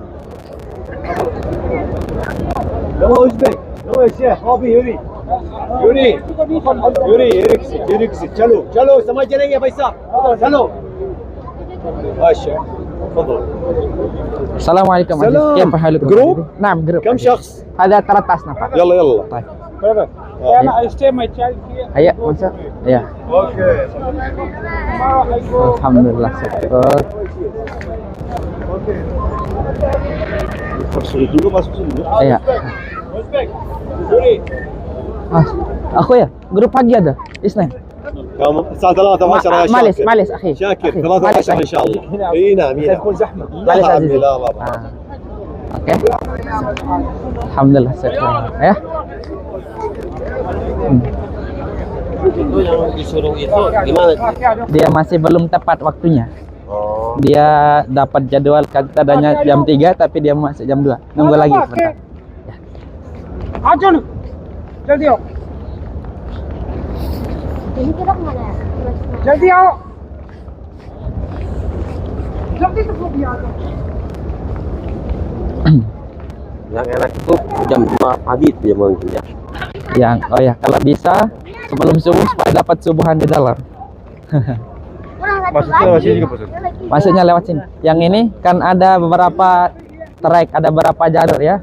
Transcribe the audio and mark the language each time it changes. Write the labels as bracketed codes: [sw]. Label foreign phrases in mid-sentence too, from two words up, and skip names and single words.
[ar] Assalamualaikum. كيف حالكم؟ جروب؟ نعم جروب. كم شخص؟ هذا 13 نفر. يلا يلا. طيب. [en] I stay my child here. [id] Ayo, masuk. Ya. [ar] اوكي. [id] Alhamdulillah syukur. Suruh dulu masuk sini. Iya. Mas, aku ya, grup pagi ada. Isnin. [ar] كم الساعة 13 يا معلش شاكر. معلش أخي. شاكر أخي. 13 إن شاء الله. اي نعم اي نعم. زحمة. معلش لا عزيزي. لا لا. [id] Oke. Alhamdulillah syukur. Ya. Itu yang disuruh itu gimana? Dia masih belum tepat waktunya. Oh. Dia dapat jadwal katanya jam 3 tapi dia masih jam 2. Nunggu lagi sebentar. [hi] आजो ना जल्दी आओ [id] ini kita kemana ya? [hi] जल्दी आओ जल्दी से फोन आ जाओ [id] Yang enak itu jam 5 pagi itu ya mungkin ya. Yang oh ya, kalau bisa sebelum subuh supaya dapat subuhan di dalam. Maksudnya lewat sini juga, Pak? Maksudnya lewat sini. Yang ini kan ada beberapa trek, ada beberapa jalur ya.